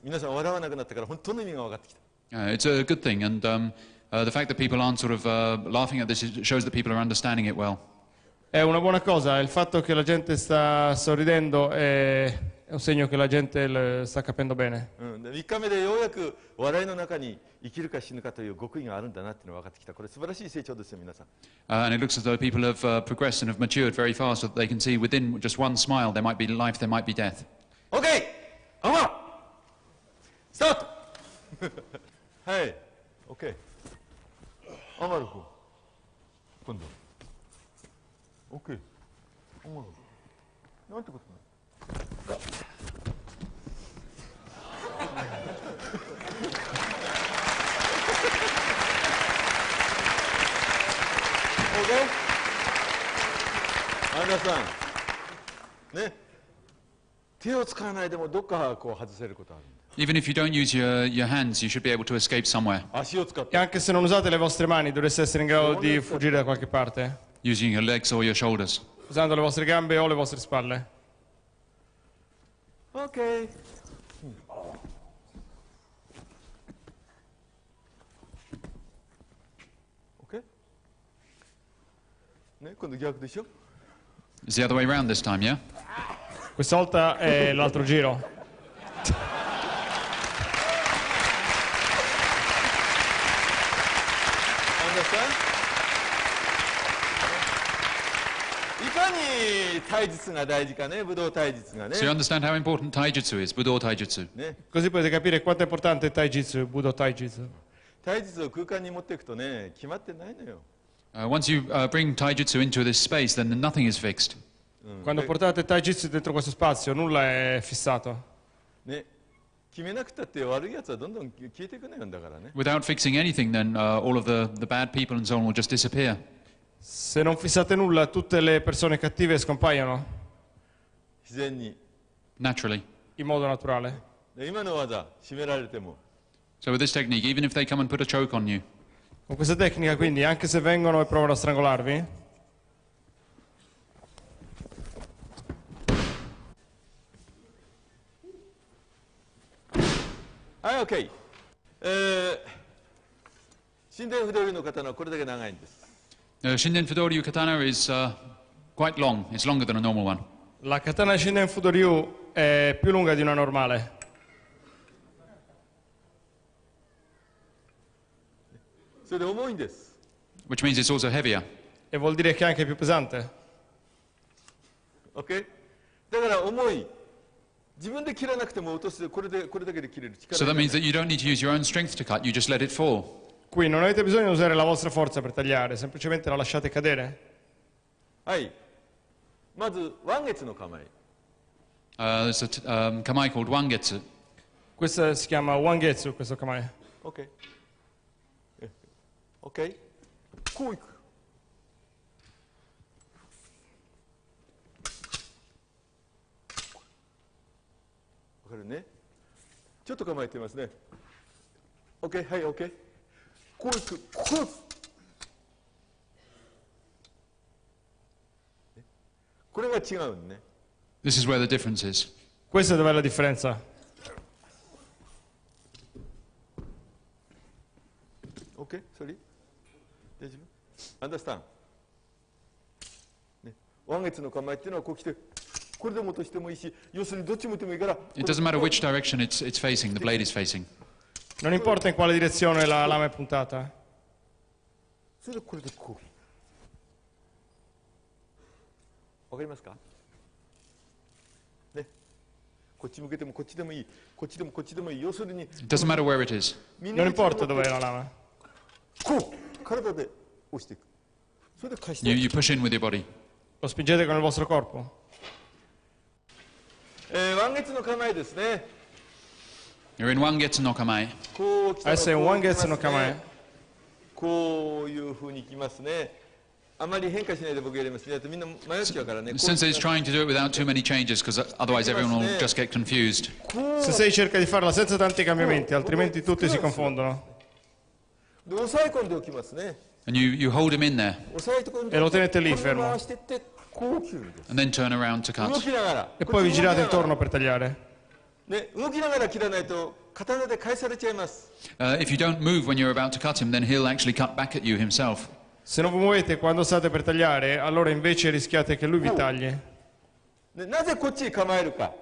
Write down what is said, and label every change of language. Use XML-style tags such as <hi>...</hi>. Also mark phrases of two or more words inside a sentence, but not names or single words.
<ja>皆さん笑わなくなったから本当の意味が分かってきた。</ja> <en>It's a good thing, and the fact that people aren't sort of laughing at this shows that people are understanding it well.</en> <it>È una buona cosa, il fatto che la gente sta sorridendo è un segno che la gente sta capendo bene.</it> <ja>3 日目でようやく笑いの中に生きるか死ぬかという極意があるんだなっていうのが分かってきた。これ素晴らしい成長ですよ、皆さん。</ja> <en>And it looks as though people have progressed and have matured very fast, so that they can see within just one smile there might be life, there might be death.</en> <ja>OK! スタートはい。OK。 上がる方。今度。OK。上がる。なんてことない。OK？アンダーさん。ね。手を使わないでもどっかこう外せることあるんだ。</ja> <en>Even if you don't use your hands, you should be able to escape somewhere.</en> <ja>足を使っ</ja> <it>E</it> <ja>て。</ja> <it>anche se non usate le vostre mani, dovreste essere in grado di fuggire da qualche parte,</it> <en>Using your legs or your shoulders.</en> <it>usando le vostre gambe o le vostre spalle.</it> <ja>OK。OK？ね、今度逆でしょ。</ja> <en>It's the other way around this time, yeah?</en> <it>Questa volta è l'altro giro.</it> <en>Understand?</en> <ja>いかに体術が大事かね、武道体術がね。</ja> <en>So you understand how important taijutsu is, Budo taijutsu.</en> <ja>ね、</ja> <it>Così potete capire quanto è importante il Taijutsu, il Budo Taijutsu.</it> <ja>体術を空間に持っていくとね、決まってないのよ。</ja> <en>Once you bring taijutsu into this space, then nothing is fixed.</en> <it>Quando portate il Taijutsu dentro questo spazio, nulla è fissato.</it> <ja>ね、決めなくたって悪いやつはどんどん消えていくのよだからね。</ja> <en>Without fixing anything, then all of the bad people and so on will just disappear.</en> <it>Se non fissate nulla, tutte le persone cattive scompaiono</it> <ja>自然に。</ja> <en>Naturally.</en> <it>in modo naturale.</it> <ja>で今の技、締められても。</ja> <en>So with this technique, even if they come and put a choke on you,</en> <it>Con questa tecnica, quindi, anche se vengono e provano a strangolarvi,</it> <ja>OK。神殿不動流の刀はこれだけ長いんです。</ja> <en>Shinden Fudoryu katana is quite long. It's longer than a normal one.</en> <it>la katana Shinden Fudoryu è più lunga di una normale.</it> <ja>それで重いんです。</ja> <en>Which means it's also heavier.</en> <it>E vuol dire che è anche più pesante.</it> <ja>OK？ だから重い。自分で切らなくても落としてこれだけで切れる力</ja> <en>So</en> <ja>が</ja> <en>that</en> <ja>ない。</ja> <en>means that you don't need to use your own strength to cut, you just let it fall.</en> <it>Qui non avete bisogno di usare la vostra forza per tagliare, semplicemente la lasciate cadere.</it> <ja>はい。まず、湾月の構え。</ja> <en>There's a kamai called wangetsu.</en> <it>Questo si chiama Wangetsu, questo kamae.</it> <ja>OK。OK。こういく。わかるね。ちょっと構えてますね。OK、はい、OK。こういく。こう。これが違うんね。</ja> <en>This is where the difference is.</en> <it>Questa è dov'è la differenza.</it> <en>OK? Sorry?</en> <ja>大丈夫 Understand? ね、湾月の構えっていうのはこう来て、これでも落としてもいいし、要するにどっち向いてもいいから。</ja> <en>It doesn't matter which direction it's facing, the blade is facing.</en> <it>Non importa in quale direzione la lama è puntata.</it> <ja>それでこれでこう。わかりますかね。こっち向けてもこっちでもいい。こっちでもこっちでもいい。要するに。</ja> <en>It doesn't matter where it is.</en> <it>Non importa dov'è la lama.</it> <ja>こう体で押していく。それで返して。</ja> <en>You push in with your body.</en> <it>Lo spingete con il vostro corpo.</it> <ja>湾月の構えですね。</ja> <en>You're in wangetsu no kamae.</en> <ja>こう来たら</ja> <it>Adesso è un Wangetsu no kamae.</it> <ja>こういうふうにきますね。あまり変化しないで僕やりますね。みんな迷っちゃうからね。</ja> <en>Sensei is trying to do it without too many changes because otherwise everyone will just get confused.</en> <it>Sensei cerca di farla senza tanti cambiamenti, altrimenti tutti si confondono.</it> <ja>で押さえ込んでおきますね。</ja> <en>And you hold him in there</en> <ja>押さえ込んで</ja> <it>E lo tenete lì</it> <ja>これを</ja> <it>fermo.</it> <ja>回してってこう切るんです。</ja> <en>and then turn around to</en> <ja>動</ja> <en>cut.</en> <ja>きながら。</ja> <it>E poi vi girate intorno per tagliare.</it> <ja>ね、動きながら切らないと刀で返されちゃいます。</ja> <en>If you don't move when you're about to cut him, then he'll actually cut back at you himself.</en> <it>Se non vi muovete quando state per tagliare, allora invece rischiate che lui vi tagli.</it> <ja>ね、なぜこっちに構えるか。</ja>